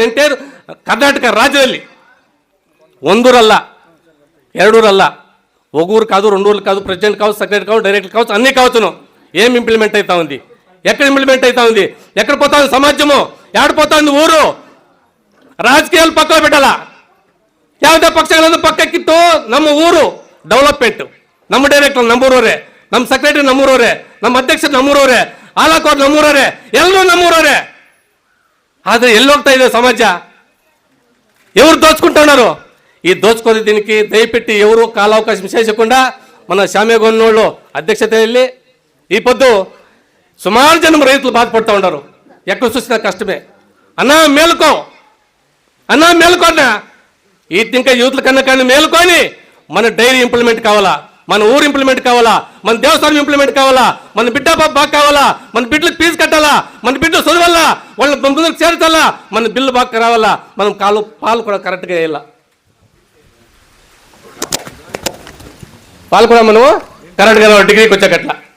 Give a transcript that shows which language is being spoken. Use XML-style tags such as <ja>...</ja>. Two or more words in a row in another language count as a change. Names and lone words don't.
<te>అంటే కర్ణాటక రాజ్యದಲ್ಲಿ 1 ఊరಲ್ಲ 2 ఊరಲ್ಲ, 1 ఊరు కాదు, 2 ఊర్లు కాదు, ప్రెసిడెంట్ కావచ్చు, సెక్రటరీ కావచ్చు, డైరెక్టర్ కావచ్చు, అన్నీ కావచ్చును. ఏం ఇంప్లిమెంట్ అవుతా ఉంది? ఎక్కడ ఇంప్లిమెంట్ అవుతా ఉంది? ఎక్కడ పోతా ఉంది సమాజము? ఏడపోతా ఉంది ఊరు? రాజకీయాలు పక్కన పెట్టాలా,</te> <kn>ಯಾವುದೇ ಪಕ್ಷಗಳನ್ನು ಪಕ್ಕಕ್ಕಿಟ್ಟು ನಮ್ಮ ಊರು ಡೆವಲಪ್ಮೆಂಟ್, ನಮ್ಮ ಡೈರೆಕ್ಟರ್ ನಮ್ಮೂರವರೇ, ನಮ್ಮ ಸೆಕ್ರೆಟರಿ ನಮ್ಮೂರವರೇ, ನಮ್ಮ ಅಧ್ಯಕ್ಷರು ನಮ್ಮೂರವರೇ, ಆಲಾಕೋರ್ ನಮ್ಮೂರವರೇ, ಎಲ್ಲರೂ ನಮ್ಮೂರವರೇ. ಆದರೆ ಎಲ್ಲೋಗ್ತಾ ಇದೆ ಸಮಾಜ?</kn> <te>ఎవరు దోచుకుంటున్నారు? ఈ దోచుకునే దీనికి దయపెట్టి ఎవరు కాలావకాశం చేయకుండా మన శ్యామేగౌడనోళ్ళు అధ్యక్షతಯಲ್ಲಿ ఈ పొద్దు సుమారు జనం రైతులు బాధపడుతూ ఉన్నారు. ఎక్కడ చూసినా కష్టమే. అన్నా మేలుకో అన్నా, ఈ ఇంకా యూత్ల కన్నా కానీ మేలుకొని మన డైరీ ఇంప్లిమెంట్ కావాలా, మన ఊరు ఇంప్లిమెంట్ కావాలా, మన దేవస్థానం ఇంప్లిమెంట్ కావాలా, మన బిడ్డ బాగా కావాలా, మన బిడ్డలకు ఫీజు కట్టాలా, మన బిడ్డ చదవాలా, వాళ్ళ ముందుకు చేర్చాలా, మన బిల్లు బాగా రావాలా, మనం పాలు కూడా కరెక్ట్గా వేయాల, పాలు కూడా మనం కరెక్ట్గా డిగ్రీకి వచ్చాకట్లా.</te>